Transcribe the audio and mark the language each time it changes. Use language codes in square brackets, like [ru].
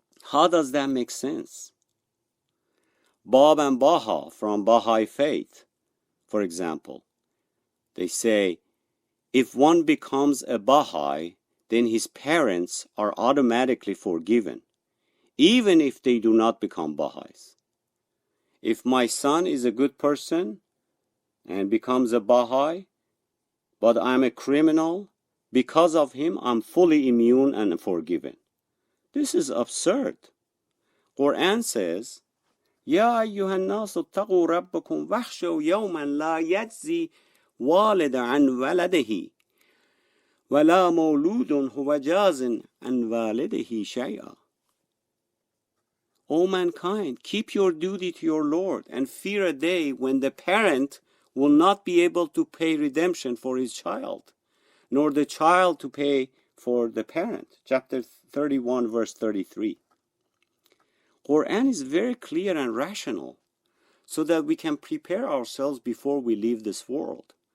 [en] How does that make sense? Bob and Baha from Baha'i Faith, for example, they say, if one becomes a Baha'i, then his parents are automatically forgiven, even if they do not become Baha'is. If my son is a good person and becomes a Baha'i, but I'm a criminal, because of him I'm fully immune and forgiven. This is absurd. Quran says, [ar] يا أيها الناس اتقوا ربكم واخشوا يوما لا يجزي والد عن ولده ولا مولود هو جاز عن والده شيئا. [en] O mankind, keep your duty to your Lord and fear a day when the parent will not be able to pay redemption for his child, nor the child to pay for the parent. Chapter 31, verse 33. Quran is very clear and rational so that we can prepare ourselves before we leave this world.